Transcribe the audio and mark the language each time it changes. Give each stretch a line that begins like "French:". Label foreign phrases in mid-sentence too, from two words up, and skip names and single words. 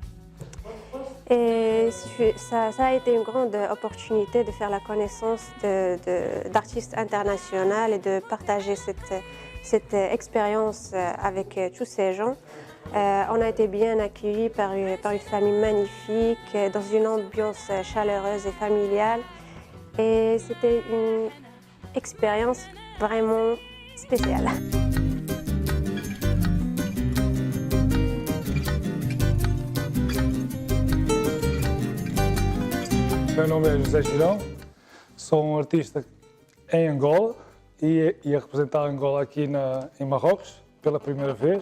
French: Et ça a été une grande opportunité de faire la connaissance d'artistes internationaux et de partager cette expérience avec tous ces gens. On a été bien accueillis par une famille magnifique, dans une ambiance chaleureuse et familiale. Et c'était une expérience vraiment spéciale.
Portuguese: Meu nome é José Girão, sou um artista em Angola e ia representar Angola aqui em Marrocos pela primeira vez.